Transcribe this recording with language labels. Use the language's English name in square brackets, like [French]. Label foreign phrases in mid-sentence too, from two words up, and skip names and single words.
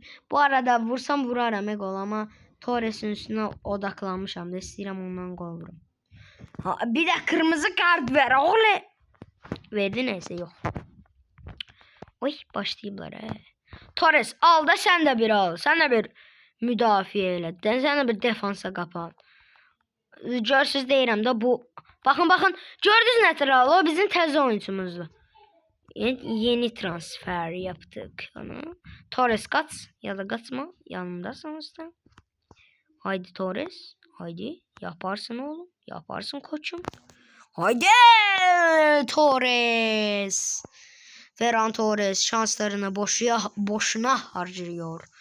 [Turkish] Bu arada vursam vurarım gol ama Torres'in üstüne odaklanmışam da [Azerbaijani] istəyirəm ondan gol vurum. [Turkish] Bir de kırmızı kart ver oğlum. Verdi neyse yok. [Azerbaijani] Oy başlayıblar Torres al da [Turkish] sen de bir al. [Azerbaijani] Sen de bir müdafiə elə. [Turkish] Sen de bir defansa qapan. [Azerbaijani] Görsüz deyirəm də bu. Bakın. Gördünüz nətər o bizim təzə oyuncumuzdur. [Turkish] Yeni transfer yaptık onu. Torres kaç ya da kaçma. Yanımdasınız da. Haydi Torres. Haydi. Yaparsın oğlum. Yaparsın koçum. Haydi Torres. Ferran Torres şanslarını boşuna harcıyor.